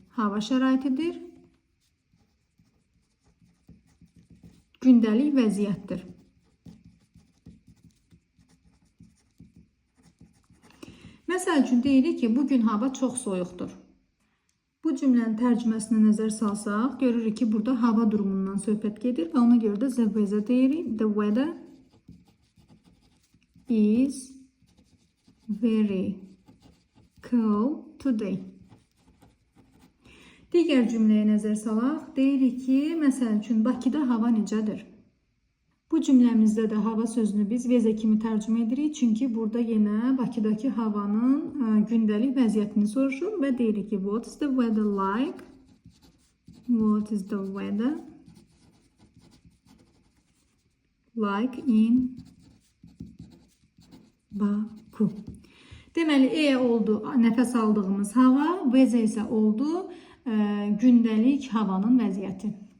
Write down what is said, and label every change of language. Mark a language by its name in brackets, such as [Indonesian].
[Azerbaijani] Hava şəraitidir, gündəlik vəziyyətdir. Məsəl üçün deyirik ki, bugün hava çox soyuqdur. Bu cümlənin tərcüməsinə nəzər salsaq, görürük ki, burada hava durumundan söhbət gedir və ona görə də the weather deyirik. [English] The weather is very cold today. [Azerbaijani] Digər cümləyə nəzər salaq, deyirik ki, məsəl üçün Bakıda hava necədir? Bu cümləmizdə də hava sözünü biz vəzə kimi tərcümə edirik. Çünki burada yenə Bakıdakı havanın gündəlik vəziyyətini soruşur və deyirik ki, [English] what is the weather like? What is the weather like in Baku? [Azerbaijani] Deməli, E oldu nəfəs aldığımız hava, vəzə isə oldu gündəlik havanın vəziyyəti.